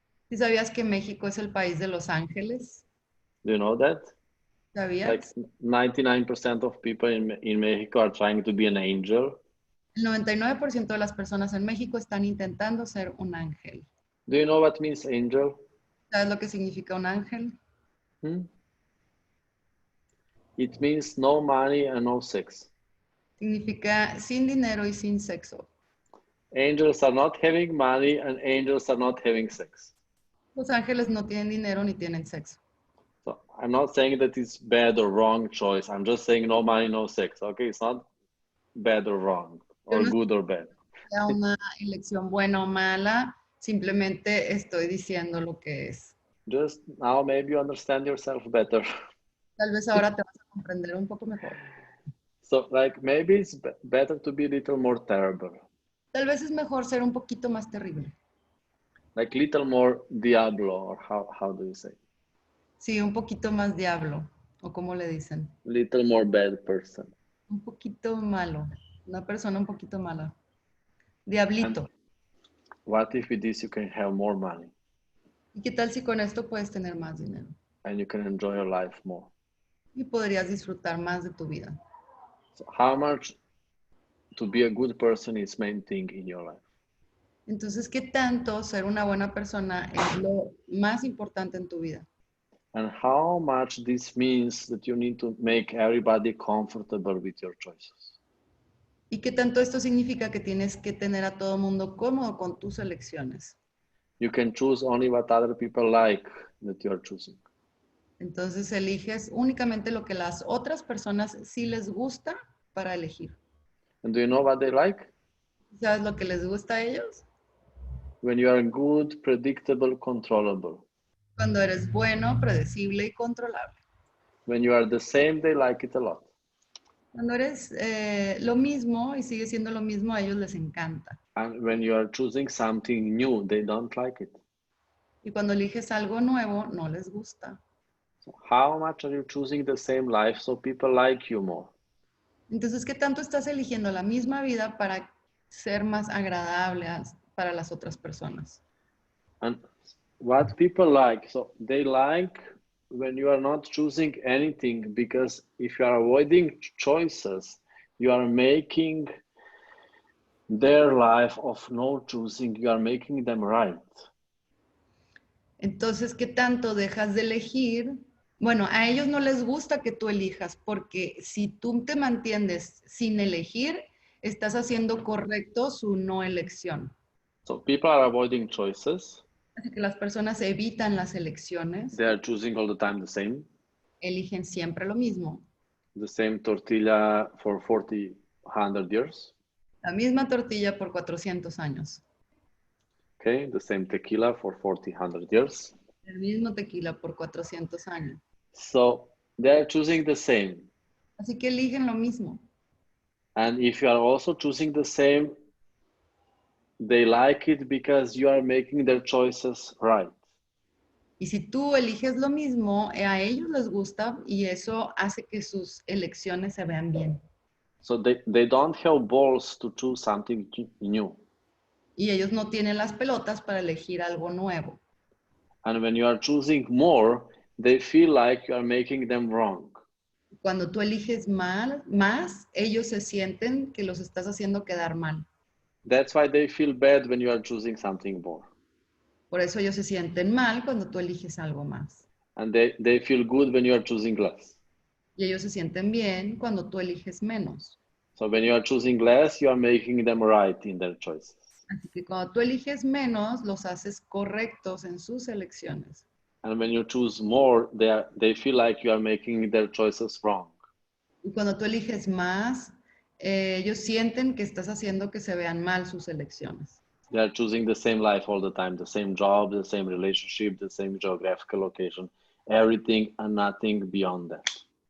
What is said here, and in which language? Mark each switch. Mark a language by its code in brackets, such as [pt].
[es] ¿Sí sabías que México es el país de los ángeles? [en] Do you know that? [es] ¿Sabías? [en] Like 99% of people in Mexico are trying to be an angel. [es] El 99% de las personas en México están intentando ser un ángel. [en] Do you know what means angel? [es] ¿Sabes lo que significa un ángel? [en] It means no money and no sex. [es] Significa sin dinero y sin sexo. [en] Angels are not having money and angels are not having sex. [es] Los ángeles no tienen dinero ni tienen sexo. [en] So I'm not saying that it's bad or wrong choice. I'm just saying no money, no sex. Okay, it's not bad or wrong or good or bad. [es] Sea una elección buena o mala, simplemente estoy diciendo lo que es. [en] Just now maybe you understand yourself better. [es] Tal vez ahora te vas a comprender un poco mejor. [en] So like maybe it's better to be a little more terrible, [es] Tal vez es mejor ser un poquito más terrible. [en] like little more diablo, or how do you say? [es] Sí, un poquito más diablo, o como le dicen. [en] Little more bad person. [es] Un poquito malo. Una persona un poquito mala. [en] And [es] Diablito. [en] what if with this you can have more money [es] ¿Y qué tal si con esto puedes tener más dinero? [en] and you can enjoy your life more? [es] Y podrías disfrutar más de tu vida. [en] So how much to be a good person is main thing in your life? [es] Entonces, ¿qué tanto ser una buena persona es lo más importante en tu vida? [en] And how much this means that you need to make everybody comfortable with your choices? [es] ¿Y qué tanto esto significa que tienes que tener a todo mundo cómodo con tus elecciones? [en] You can choose only what other people like that you are choosing. [es] Entonces, eliges únicamente lo que las otras personas sí les gusta para elegir. [en] And do you know what they like? [es] ¿Sabes lo que les gusta a ellos? [en] When you are good, predictable, controllable. [es] Cuando eres bueno, predecible y controlable. [en] When you are the same, they like it a lot. [es] Cuando eres lo mismo y sigue siendo lo mismo, a ellos les encanta. [en] And when you are choosing something new, they don't like it. [es] Y cuando eliges algo nuevo, no les gusta. [en] So how much are you choosing the same life so people like you more? [es] Entonces, ¿qué tanto estás eligiendo la misma vida para ser más agradable para las otras personas? [en] And what people like, so they like when you are not choosing anything, because if you are avoiding choices, you are making their life of no choosing, you are making them right. [es] Entonces, ¿qué tanto dejas de elegir? Bueno, a ellos no les gusta que tú elijas, porque si tú te mantienes sin elegir, estás haciendo correcto su no elección. [en] So people are avoiding choices. [es] Así que las personas evitan las elecciones, [en] They are choosing all the time [es] eligen siempre lo mismo. [en] the same tortilla for 100 years. [es] La misma tortilla por 400 años. [en] Okay, the same tequila for 100 years. [es] El mismo tequila por 400 años. [en] So they are choosing the same. [es] Así que eligen lo mismo. [en] And if you are also choosing the same, they like it because you are making their choices right. [es] Y si tú eliges lo mismo, a ellos les gusta y eso hace que sus elecciones se vean bien. [en] So they don't have balls to choose something new. [es] Y ellos no tienen las pelotas para elegir algo nuevo. [en] And when you are choosing more, they feel like you are making them wrong. [es] Cuando tú eliges más, ellos se sienten que los estás haciendo quedar mal. [en] That's why they feel bad when you are choosing something more. [es] Por eso ellos se sienten mal cuando tú eliges algo más. [en] And they feel good when you are choosing less. [es] Y ellos se sienten bien cuando tú eliges menos. [en] So when you are choosing less, you are making them right in their choices. [es] Así que cuando tú eliges menos, los haces correctos en sus elecciones. [en] And when you choose more, they feel like you are making their choices wrong. [es] Y cuando tú eliges más, ellos sienten que estás haciendo que se vean mal sus elecciones. [en] They are choosing the same life all the time, the same job, the same relationship, the same geographical location, everything and nothing beyond that.